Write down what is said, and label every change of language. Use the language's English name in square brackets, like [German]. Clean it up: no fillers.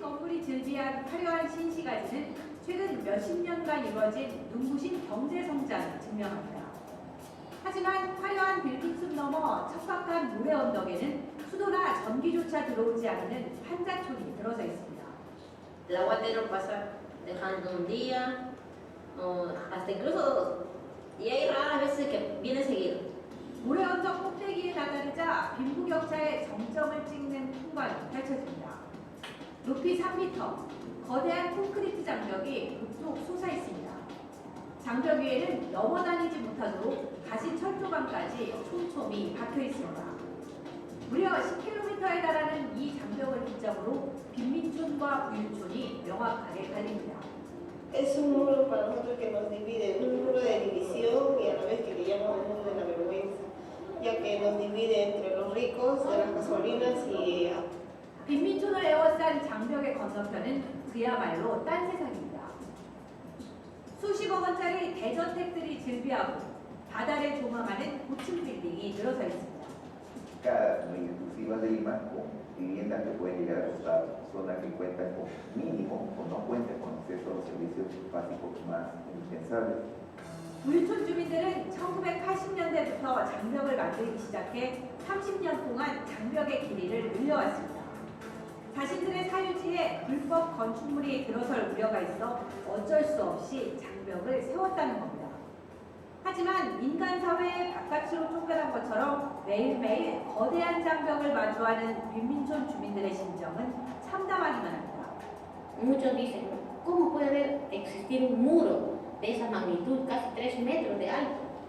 [Korean] 건물이 즐비한 화려한 신시가지는 최근 몇십 년간 이루어진 눈부신 경제 성장을 증명합니다. 하지만 화려한 빌딩숲 너머 척박한 모래 언덕에는 수도나 전기조차 들어오지 않는 판자촌이 들어서 있습니다. [Spanish] El aguatero pasa dejando un día, o hasta incluso, y hay raras veces que viene seguido. [Korean] 모래 언덕 꼭대기에 다다르자 빈부격차의 정점을 찍는 풍광이 펼쳐집니다. 높이 3m, 거대한 콘크리트 장벽이 북쪽 솟아 있습니다. 장벽 위에는 넘어다니지 못하도록 가시 철조망까지 촘촘히 박혀 있습니다. 무려 10km에 달하는 이 장벽을 기점으로 빈민촌과 부유촌이 명확하게 갈립니다. [Spanish] Es un muro para nosotros que nos divide, un muro de división y a la vez que le llaman el muro de la vergüenza, ya que nos divide entre los ricos de las gasolinas y [Korean] 빈민촌을 에워싼 장벽의 건너편은 그야말로 딴 세상입니다. 수십억 원짜리 대저택들이 즐비하고 바다를 조망하는 고층 빌딩이 늘어서 있습니다. [Spanish] Cada muy exclusiva de Lima con viviendas que pueden llegar a costar zonas que cuentan con mínimo o no cuentan con acceso a los servicios básicos más indispensables. [Korean] 부유촌 주민들은 1980년대부터 장벽을 만들기 시작해 30년 동안 장벽의 길이를 늘려왔습니다. 자신들의 사유지에 불법 건축물이 들어설 우려가 있어 어쩔 수 없이 장벽을 세웠다는 겁니다. 하지만 인간 사회의 바깥으로 쫓겨난 것처럼 매일매일 거대한 장벽을 마주하는 빈민촌 주민들의 심정은 참담하기만 합니다. [Spanish] Muchos dicen, ¿cómo puede existir un muro de esa magnitud, casi 3 metros de alto?